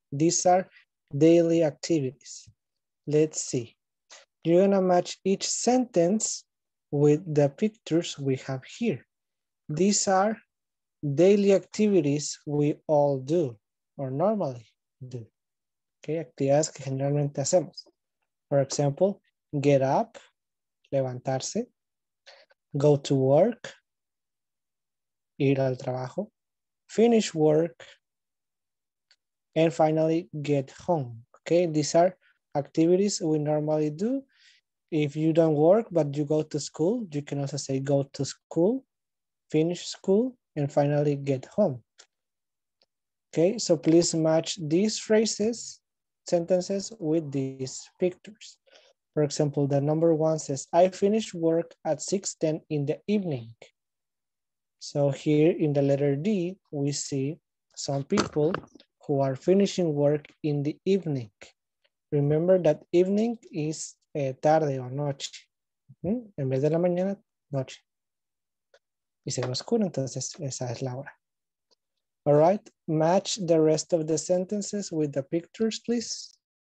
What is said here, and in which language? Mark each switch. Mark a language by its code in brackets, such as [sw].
[en] These are daily activities. Let's see. You're gonna match each sentence with the pictures we have here. These are daily activities we all do or normally do. [es] Okay, actividades que generalmente hacemos. [en] For example, get up, levantarse, go to work, ir al trabajo, finish work, and finally get home. Okay, these are activities we normally do. If you don't work but you go to school, you can also say go to school, finish school, and finally get home. Okay, so please match these phrases, sentences with these pictures. For example, the number 1 says, I finish work at 6:10 in the evening. So here in the letter D, we see some people who are finishing work in the evening. Remember that evening is tarde o noche. [es] En vez de la mañana, noche. Y se ve oscuro, entonces esa es la hora. [en] All right, match the rest of the sentences with the pictures, please.